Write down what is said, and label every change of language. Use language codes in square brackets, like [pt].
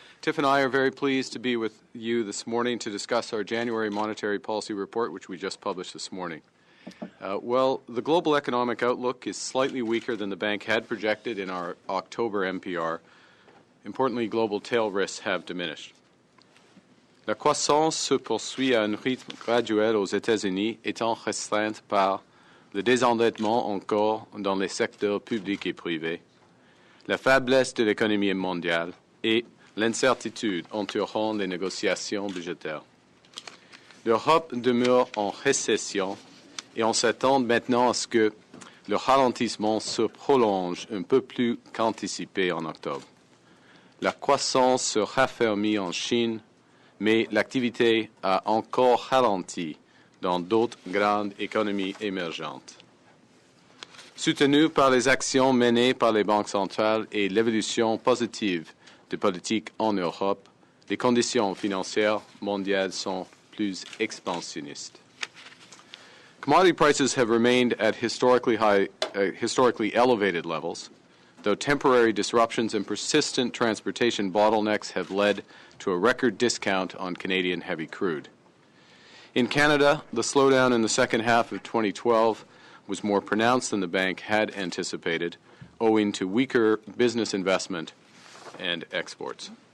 [en] Tiff and I are very pleased to be with you this morning to discuss our January monetary policy report, which we just published this morning. Well, the global economic outlook is slightly weaker than the bank had projected in our October MPR. Importantly, global tail risks have diminished. [fr] La croissance se poursuit à un rythme graduel aux États-Unis, étant restreinte par le désendettement encore dans les secteurs publics et privés, la faiblesse de l'économie mondiale et l'incertitude entourant les négociations budgétaires. L'Europe demeure en récession et on s'attend maintenant à ce que le ralentissement se prolonge un peu plus qu'anticipé en octobre. La croissance se raffermit en Chine, mais l'activité a encore ralenti dans d'autres grandes économies émergentes. Soutenu par les actions menées par les banques centrales et l'évolution positive de politique en Europe, les conditions financières mondiales sont plus expansionnistes. [en] Commodity prices have remained at historically elevated levels, though temporary disruptions and persistent transportation bottlenecks have led to a record discount on Canadian heavy crude. In Canada, the slowdown in the second half of 2012 was more pronounced than the bank had anticipated, owing to weaker business investment and exports.